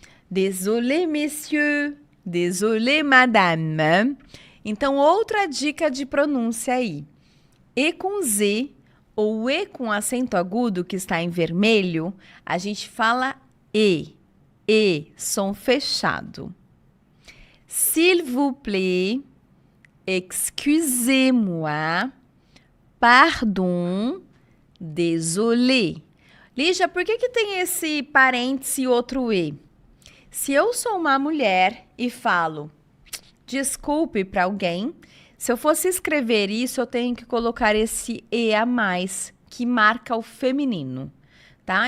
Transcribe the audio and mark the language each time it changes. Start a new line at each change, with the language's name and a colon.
French: Désolé, messieurs. Désolé, madame.
Portuguese: Então, outra dica de pronúncia aí. E com Z, ou E com acento agudo, que está em vermelho, a gente fala E. E, som fechado.
French: S'il vous plaît, excusez-moi, pardon, désolé.
Portuguese: Lígia, por que tem esse parêntese e outro E? Se eu sou uma mulher e falo desculpe para alguém, se eu fosse escrever isso, eu tenho que colocar esse E a mais, que marca o feminino, tá?